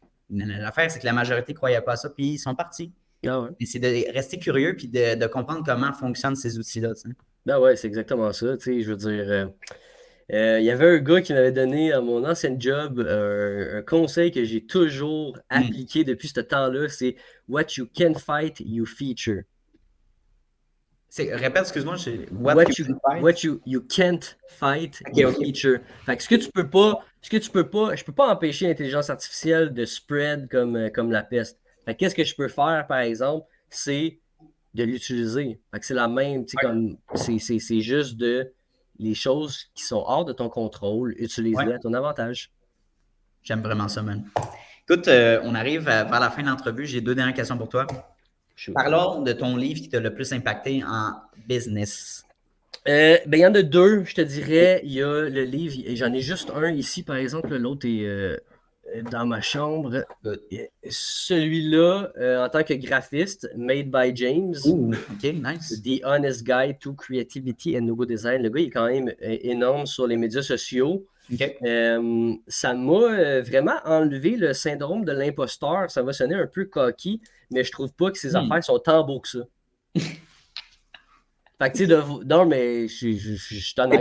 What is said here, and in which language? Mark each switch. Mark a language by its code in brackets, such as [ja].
[fr] L'affaire, c'est que la majorité ne croyait pas à ça, puis ils sont partis. Et c'est de rester curieux puis de comprendre comment fonctionnent ces outils-là. Ben ouais, c'est exactement ça. Je veux dire, il y avait un gars qui m'avait donné à mon ancien job un conseil que j'ai toujours appliqué depuis ce temps-là, c'est « [en] What you can't fight, you feature ». [fr] Répète, excuse-moi. [en] What you can't fight, you feature. [fr] Fait que ce que tu peux pas, je peux pas empêcher l'intelligence artificielle de spread comme la peste. Fait que qu'est-ce que je peux faire, par exemple, c'est de l'utiliser. Fait que c'est la même, comme c'est juste les choses qui sont hors de ton contrôle, utilise-les à ton avantage. J'aime vraiment ça, man. Écoute, on arrive vers la fin de l'entrevue. J'ai 2 dernières questions pour toi. Parlons de ton livre qui t'a le plus impacté en business. Ben, il y en a deux, je te dirais. Il y a le livre, et j'en ai juste un ici, par exemple. L'autre est dans ma chambre. Celui-là, en tant que graphiste, Made by James. [en] Ooh, OK, nice. The Honest Guide to Creativity and Logo Design. [fr] Le gars, il est quand même énorme sur les médias sociaux. OK. Ça m'a vraiment enlevé le syndrome de l'imposteur. Ça va sonner un peu cocky, mais je trouve pas que ses affaires sont tant beaux que ça. Fait que, tu sais, non, mais je suis honnête.